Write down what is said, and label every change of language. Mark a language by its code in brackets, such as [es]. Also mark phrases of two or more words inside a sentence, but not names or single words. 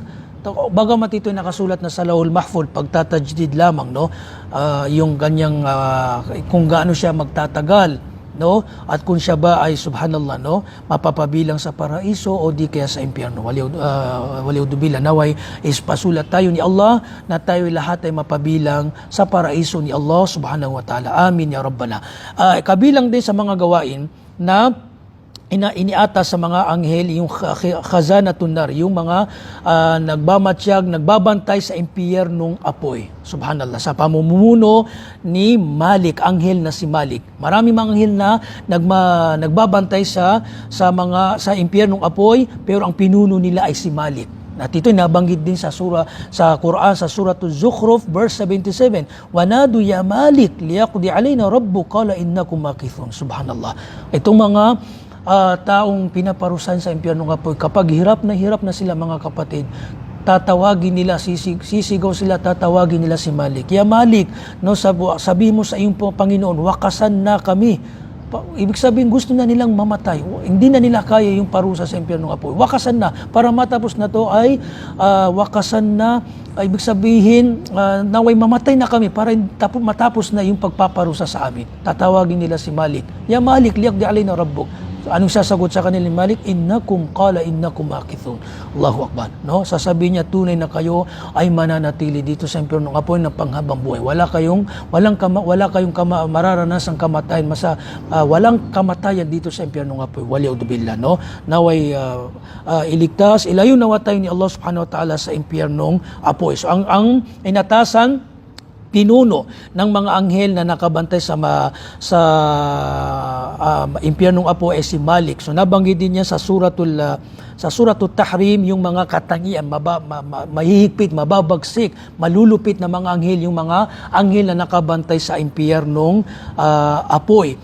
[tl] Bagamat ito'y nakasulat na sa Lawhul Mahfuz, pagtatajdid lamang, no, yung kanyang kung gaano siya magtatagal, no, at kung siya ba ay subhanallah, no, mapapabilang sa paraiso o di kaya sa impyerno. Waliudubila, naway is pasulat tayo ni Allah na tayo lahat ay mapabilang sa paraiso ni Allah [ar] سبحانه وتعالى. آمين يا ربنا. [tl] Kabilang din sa mga gawain na iniatas sa mga anghel yung [ar] خزنة النار, [tl] yung mga nagmamatsyag, nagbabantay sa impyernong apoy. Subhanallah, sa pamumuno ni Malik, anghel na si Malik. Maraming mga anghel na nagbabantay sa impyernong apoy, pero ang pinuno nila ay si Malik. At ito'y nabanggit din sa Quran, sa Suratul Zukhruf verse 77. [ar] ونادوا يا مالك ليقض علينا ربك قال إنكم ماكثون سبحان الله. [tl] Itong mga taong pinaparusahan sa impyerno ng apoy, kapag hirap na sila mga kapatid, tatawagin nila, sisigaw sila, tatawagin nila si Malik. [ar] يا مالك, [tl] no, sabi mo sa iyong Panginoon, wakasan na kami. Ibig sabihin, gusto na nilang mamatay. Hindi na nila kaya yung parusa sa impyerno ng apoy. Wakasan na. Para matapos na to ay wakasan na. Ibig sabihin, naway mamatay na kami para matapos na yung pagpaparusa sa amin. Tatawagin nila si Malik. [ar] يا مالك, ليقض علينا ربك. [tl] Anong sasagot sa kanila ni Malik? [ar] إنكم ماكثون الله أكبر. [tl] No? Sasabihin niya, tunay na kayo ay mananatili dito sa impyerno ng apoy ng panghabang buhay. Wala kayong mararanasang kamatayan, walang kamatayan dito sa impyerno ng apoy. Wali'udubillah, no? Naway iligtas, ilayo nawa tayo ni Allah [ar] سبحانه وتعالى [tl] sa impyernong apoy. So ang inatasan, pinuno ng mga anghel na nakabantay sa impyernong apoy ay si Malik. So nabanggit din niya sa suratul Tahrim yung mga katangian, mahihigpit, mababagsik, malulupit na mga anghel, yung mga anghel na nakabantay sa impyernong apoy.